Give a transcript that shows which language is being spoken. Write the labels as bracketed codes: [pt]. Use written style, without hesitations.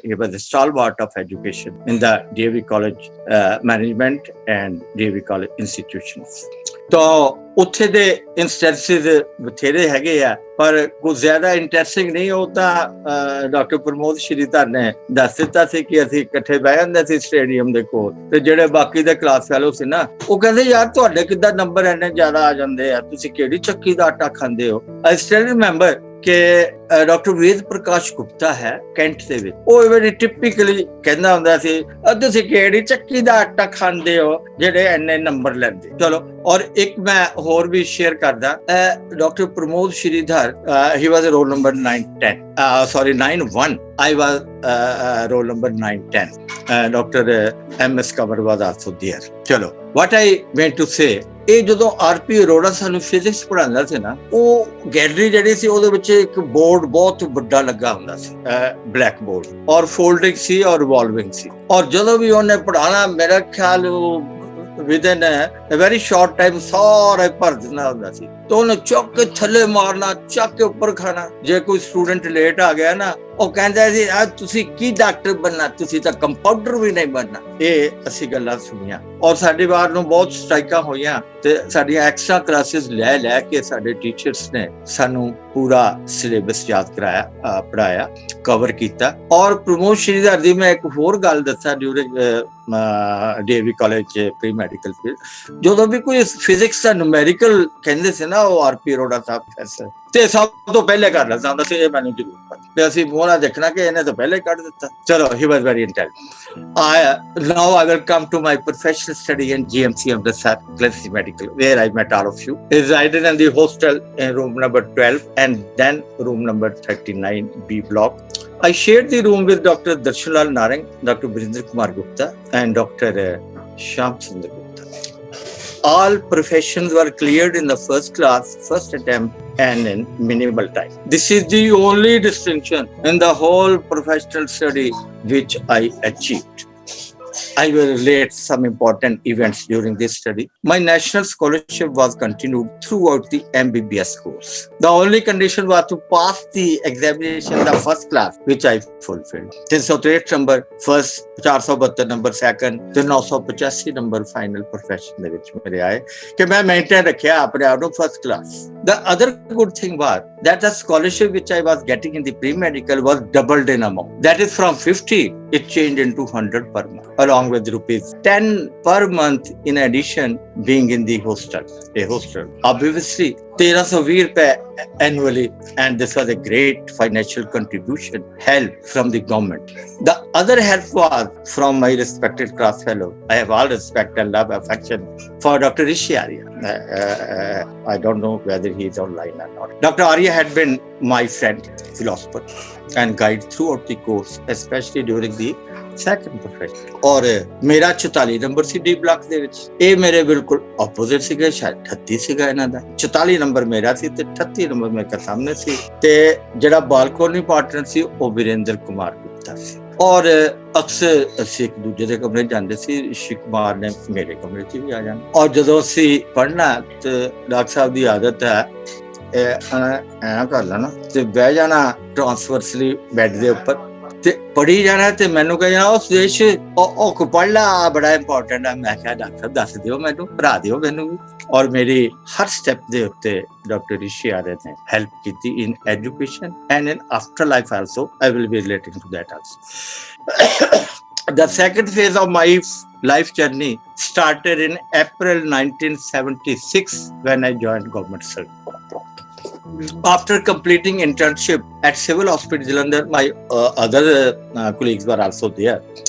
[en] He was a stalwart of education in the DAV College management and DAV College institutions. [pa] तो ਉੱਥੇ ਦੇ ਇੰਸਟੈਂਸਿਸ ਬਥੇਰੇ ਹੈਗੇ ਆ ਪਰ ਕੁਝ ਜ਼ਿਆਦਾ ਇੰਟਰਸਟਿੰਗ ਨਹੀਂ। ਉਹ ਤਾਂ ਡਾਕਟਰ ਪ੍ਰਮੋਦ ਸ਼੍ਰੀਧਰ ਨੇ ਦੱਸ ਦਿੱਤਾ ਸੀ ਕਿ ਅਸੀਂ ਇਕੱਠੇ ਬਹਿ ਜਾਂਦੇ ਸੀ ਸਟੇਡੀਅਮ ਦੇ ਕੋਲ ਤੇ ਜਿਹੜੇ ਬਾਕੀ ਦੇ ਕਲਾਸ ਫੈਲੋ ਸੀ ਨਾ ਉਹ ਕਹਿੰਦੇ ਯਾਰ ਤੁਹਾਡੇ ਕਿੱਦਾਂ ਨੰਬਰ ਇੰਨੇ ਜ਼ਿਆਦਾ ਆ ਜਾਂਦੇ ਆ ਤੁਸੀਂ ਕਿਹੜੀ ਚੱਕੀ ਦਾ ਆਟਾ ਖਾਂਦੇ ਹੋ। [en] I still remember [pa] ਕਿ ਡਾਕਟਰ ਵੇਦ ਪ੍ਰਕਾਸ਼ ਗੁਪਤਾ ਹੈ ਕੈਂਟ ਦੇ ਵਿੱਚ, ਉਹ ਵੈਰੀ ਟਿਪੀਕਲੀ ਕਹਿੰਦਾ ਹੁੰਦਾ ਸੀ, ਤੁਸੀਂ ਕਿਹੜੀ ਚੱਕੀ ਦਾ ਆਟਾ ਖਾਂਦੇ ਹੋ ਜਿਹੜੇ ਇੰਨੇ ਨੰਬਰ ਲੈਂਦੇ। ਚਲੋ, ਔਰ ਇੱਕ ਮੈਂ ਹੋਰ ਵੀ ਸ਼ੇਅਰ ਕਰਦਾ, [en] Doctor Pramod Shridhar, he was roll number 910, sorry 91, I was roll number 910. Dr. M.S. Kanwar was also there. ਚਲੋ, what I meant to say, [pa] ਇਹ ਜਦੋਂ [en] R P. [pa] ਅਰੋੜਾ ਸਾਨੂੰ ਫਿਜ਼ਿਕਸ ਪੜ੍ਹਾਉਂਦਾ ਸੀ ਨਾ, ਉਹ ਗੈਲਰੀ ਜਿਹੜੀ ਸੀ ਉਹਦੇ ਵਿੱਚ ਇੱਕ ਬੋਰਡ ਬਹੁਤ ਵੱਡਾ ਲੱਗਾ ਹੁੰਦਾ ਸੀ, ਬਲੈਕ ਬੋਰਡ, ਔਰ ਫੋਲਡਿੰਗ ਸੀ ਔਰ ਰਿਵੋਲਵਿੰਗ ਸੀ, ਔਰ ਜਦੋਂ ਵੀ ਉਹਨੇ ਪੜ੍ਹਾਉਣਾ ਮੇਰਾ ਖਿਆਲ [en] within a very short time [pa] ਸਾਰਾ ਭਰ ਦਿੰਦਾ ਹੁੰਦਾ ਸੀ। ਤਾਂ ਉਹਨੇ ਚੁੱਕ ਕੇ ਥੱਲੇ ਮਾਰਨਾ, ਚੱਕ ਕੇ ਉੱਪਰ ਖਾਣਾ। ਜੇ ਕੋਈ ਸਟੂਡੈਂਟ ਲੇਟ ਆ ਗਿਆ ਨਾ, ਉਹ ਕਹਿੰਦਾ ਸੀ ਤੁਸੀਂ ਕੀ ਡਾਕਟਰ ਬਣਨਾ, ਤੁਸੀਂ ਤਾਂ ਕੰਪਾਊਂਡਰ ਵੀ ਨਹੀਂ ਬਣਨਾ। ਇਹ ਅਸੀਂ ਗੱਲਾਂ ਸੁਣੀਆਂ, ਔਰ ਸਾਡੇ ਬਾਹਰ ਨੂੰ ਬਹੁਤ ਸਟ੍ਰਾਈਕਾਂ ਹੋਈਆਂ, ਤੇ ਸਾਡੀਆਂ ਐਕਸਟਰਾ ਕਲਾਸਿਸ ਲੈ ਕੇ ਸਾਡੇ ਟੀਚਰਸ ਨੇ ਸਾਨੂੰ ਪੂਰਾ ਸਿਲੇਬਸ ਯਾਦ ਕਰਾਇਆ, ਪੜ੍ਹਾਇਆ, ਕਵਰ ਕੀਤਾ। ਔਰ ਪ੍ਰਮੋਦ ਸ਼੍ਰੀਧਰ ਦੀ ਮੈਂ ਇੱਕ ਹੋਰ ਗੱਲ ਦੱਸਾਂ, during DAV college pre medical field, ਜਦੋਂ ਵੀ ਕੋਈ ਫਿਜ਼ਿਕਸ ਦਾ ਨੂਮੈਰੀਕਲ ਕਹਿੰਦੇ ਸੀ ਨਾ, ਉਹ ਆਰ.ਪੀ. ਅਰੋੜਾ ਸਾਹਿਬ ਪ੍ਰੋਫੈਸਰ, ਤੇ ਸਭ ਤੋਂ ਪਹਿਲੇ ਕਰ ਲੈਂਦਾ ਹੁੰਦਾ ਸੀ, ਇਹ ਮੈਨੂੰ ਜ਼ਰੂਰ ਪਤਾ, ਤੇ ਅਸੀਂ ਮੋਹਰਾ ਦੇਖਣਾ ਕਿ ਇਹਨੇ ਤਾਂ ਪਹਿਲੇ ਕੱਢ ਦਿੱਤਾ। [en] ਚਲੋ, he was very intelligent. Now I will come to my professional study in GMC Amritsar Clinical Medical, where I met all of you. I resided in the hostel in room number 12 and then room number 39B block. I shared the room with Dr. Darshanlal Narang, Dr. Birinder Kumar Gupta and Dr. Shyam Sundar Gupta. All professions were cleared in the first class, first attempt and in minimal time. This is the only distinction in the whole professional study which I achieved. I will relate some important events during this study. My national scholarship was continued throughout the MBBS course. The only condition was to pass the examination in the first class, which I fulfilled. 363 number first, 472 number second, [pa] ਤੇ [en] 985 number final profession [pa] ਦੇ ਵਿੱਚ ਮੇਰੇ ਆਏ ਕਿ ਮੈਂ maintain ਰੱਖਿਆ ਆਪਣੇ ਆਪ ਨੂੰ first class. [en] The other good thing was that the scholarship which I was getting in the pre-medical was doubled in amount. That is, from 50, it changed into 100 per month, along with rupees 10 per month in addition being in the hostel, a hostel. Obviously, 1320 rupees annually, and this was a great financial contribution, help from the government. The other help was from my respected class fellow. I have all respect and love, affection for Dr. Rishi Arya. I don't know whether he is online or not. Dr. Arya had been my friend, philosopher, and guide throughout the course, especially during the second profession. [pa] ਔਰ ਮੇਰਾ 44 number ਸੀ D block ਦੇ ਵਿੱਚ, ਇਹ ਮੇਰੇ ਬਿਲਕੁਲ opposite ਸੀਗੇ, ਸ਼ਾਇਦ 38 ਸੀਗਾ ਇਹਨਾਂ ਦਾ। 44 ਨੰਬਰ ਮੇਰਾ ਸੀ ਤੇ 38 ਨੰਬਰ ਮੇਰੇ ਸਾਹਮਣੇ ਸੀ, ਤੇ ਜਿਹੜਾ ਬਾਲਕੋਨੀ ਪਾਰਟਨਰ ਸੀ ਉਹ ਵੀਰੇਂਦਰ ਕੁਮਾਰ ਗੁਪਤਾ ਸੀ। ਔਰ ਅਕਸਰ ਅਸੀਂ ਇੱਕ ਦੂਜੇ ਦੇ ਕਮਰੇ ਜਾਂਦੇ ਸੀ, ਰਿਸ਼ੀ ਕੁਮਾਰ ਨੇ ਮੇਰੇ ਕਮਰੇ 'ਚ ਵੀ ਆ ਜਾਣਾ। ਔਰ ਜਦੋਂ ਅਸੀਂ ਪੜ੍ਹਨਾ ਤੇ ਡਾਕਟਰ ਸਾਹਿਬ ਦੀ ਆਦਤ ਹੈ ਐਂ ਕਰ ਲੈਣਾ ਤੇ ਬਹਿ ਜਾਣਾ ਟ੍ਰਾਂਸਵਰਸਲੀ ਬੈੱਡ ਦੇ ਉੱਪਰ ਤੇ ਪੜ੍ਹੀ ਜਾਣਾ, ਤੇ ਮੈਨੂੰ ਕਹਿ ਜਾਣਾ ਉਹ ਸੁਦੇਸ਼ ਉਹ ਪੜ੍ਹ ਲਾ, ਬੜਾ ਇੰਪੋਰਟੈਂਟ ਹੈ। ਮੈਂ ਕਿਹਾ ਡਾਕਟਰ ਦੱਸ ਦਿਓ ਮੈਨੂੰ, ਪੜ੍ਹਾ ਦਿਓ ਮੈਨੂੰ ਵੀ। ਔਰ ਮੇਰੀ ਹਰ ਸਟੈਪ ਦੇ ਉੱਤੇ ਡਾਕਟਰ ਰਿਸ਼ੀ ਆਰਿਆ ਨੇ ਹੈਲਪ ਕੀਤੀ [en] In education and in after life also. I will be relating to that also. The second phase of my life journey started in April 1976 when I joined government service. After completing internship at Civil Hospital Jalandhar, my other colleagues were also there.